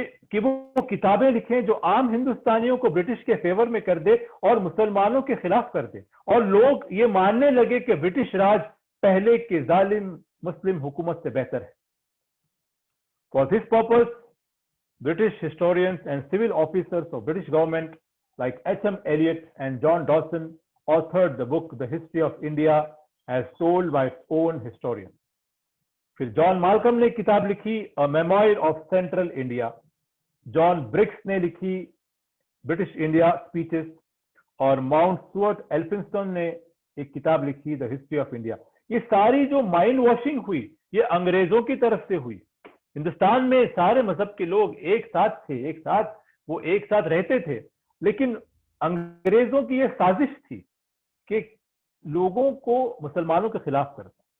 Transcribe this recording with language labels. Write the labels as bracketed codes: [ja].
[ur] کہ وہ کتابیں لکھیں جو عام ہندوستانیوں کو برٹش کے فیور میں کر دے اور مسلمانوں کے خلاف کر دے، اور لوگ یہ ماننے لگے کہ برٹش راج پہلے کے ظالم مسلم حکومت سے بہتر ہے۔ [en] For this purpose, British historians and civil officers of British government like H.M. Eliot and John Dawson authored the book The History of India as told by its own historians. [ur] پھر جان مالکم نے کتاب لکھی A Memoir of Central India، John BRICS نے لکھی British India speeches, اور Mount Stuart Elphinstone نے ایک کتاب لکھی دا ہسٹری آف انڈیا۔ یہ ساری جو مائنڈ واشنگ ہوئی یہ انگریزوں کی طرف سے ہوئی۔ ہندوستان میں سارے مذہب کے لوگ ایک ساتھ تھے، وہ ایک ساتھ رہتے تھے، لیکن انگریزوں کی یہ سازش تھی کہ لوگوں کو مسلمانوں کے خلاف کرتا۔